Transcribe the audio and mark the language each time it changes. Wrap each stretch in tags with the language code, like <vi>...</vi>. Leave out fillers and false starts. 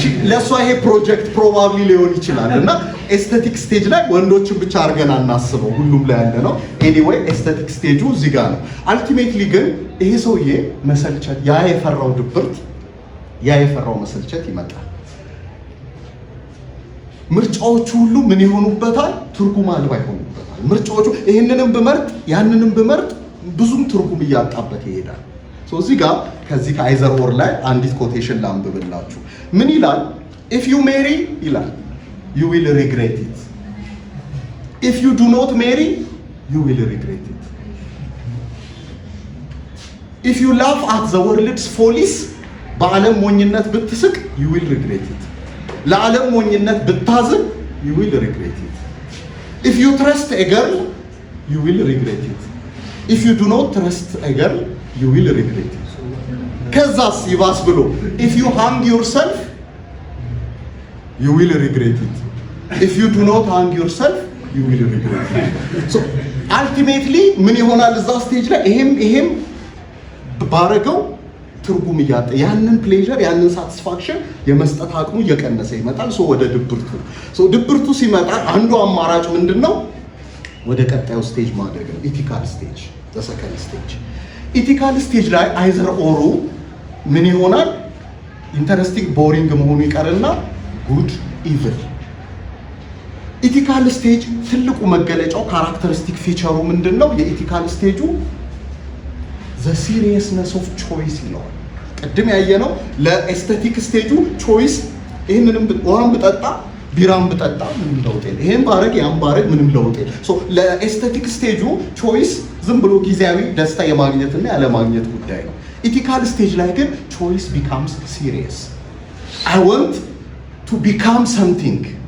<am>ለሷ ይሄ ፕሮጀክት ፕሮባብሊ ሊሆን ይችላል እና ኤስቴቲክ ስቴጅ ላይ ወንዶችን ብቻ አድርገን አናስበው ሁሉም ላይ ያለ ነው። ኤኒዌይ ኤስቴቲክ ስቴጁ እዚህ ጋር ነው። አልቲሜትሊ ግን ይሄ ሰውዬ መሰልቸት ያ የፈራው ድብርት ያ የፈራው መሰልቸት ይመጣል። ምርጫዎቹ ሁሉ ምን ይሆኑበታል? ትርጉም አልባ ይሆኑበታል። ምርጫዎቹ ይህንንም ብመርጥ ያንንም ብመርጥ ብዙም ትርጉም እያጣበት ይሄዳል። እዚህ ጋር ከዚህ ከአይዘርሆር ላይ አንዲት ኮቴሽን ላንብብላችሁ። ምን ይላል?</am> <en>ኢፍ ዩ ሜሪ</en> <am>ይላል</am> <en>you will regret it. If you do not marry, you will regret it. If you laugh at the world's follies,</en> <am>በዓለም ሞኝነት ብትስቅ,</am> <en>you will regret it.</en> <am>ለዓለም ሞኝነት ብታዝን,</am> <en>you will regret it. If you trust a girl, you will regret it. If you do not trust a girl, you will regret it.</en> <am>ከዛስ ይባስ ብሎ</am> <en>if you hang yourself, you will regret it. If you do not hang yourself, you will regret it. So ultimately</en> <am>ምን ይሆናል እዛ ስቴጅ ላይ ይሄም ባረገው ትርጉም እያጣ ያንን ፕሌዠር ያንን ሳቲስፋክሽን የመስጠት አቅሙ እየቀነሰ ይመጣል። ወደ ድብርቱ ሲመጣ አንዱ አማራጭ ምንድነው? ወደ ቀጣዩ ስቴጅ ማደግ ነው። ኢቲካል ስቴጅ</am> <en>the second stage.</en> <am>ኢቲካል ስቴጅ ላይ አይዘር ኦሩ ምን ይሆናል? ኢንተረስቲንግ ቦሪንግ መሆኑ ይቀርና ጉድ ኢቭል። ኢቲካል ስቴጅ ትልቁ መገለጫው ካራክተሪስቲክ ፊቸሩ ምንድነው? የኢቲካል ስቴጁ</am> <en>the seriousness of choice</en> <am>ይለዋል። ቅድም ያየነው ለኤስቴቲክ ስቴጁ ቾይስ ይሄንንም ውሃን ብጠጣ ቢራን ብጠጣ ምንም ለውጥ የለም፣ ይሄን ባረግ ያን ባረግ ምንም ለውጥ የለም። ለኤስቴቲክ ስቴጁ ቾይስ ዝም ብሎ ጊዜያዊ ደስታ የማግኘትና ያለማግኘት ጉዳይ ነው። ኢቲካል ስቴጅ ላይ ግን ቾይስ</am> <en>becomes serious. I want to become something.</en>